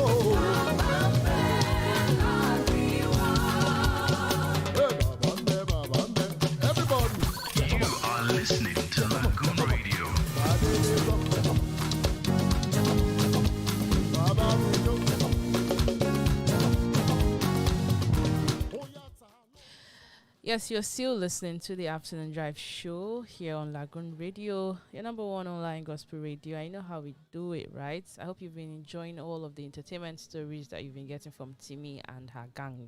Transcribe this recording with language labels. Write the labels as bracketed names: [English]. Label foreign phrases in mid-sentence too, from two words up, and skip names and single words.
[Yoruba] Bàbá ń bẹ, [English] everybody. You are listening to Lagoon Radio. [Yoruba] Bàbá mi ló. [English] Yes, you're still listening to the Afternoon Drive show here on Lagoon Radio, your number one online gospel radio. I know how we do it, right? I hope you've been enjoying all of the entertainment stories that you've been getting from Timmy and her gang.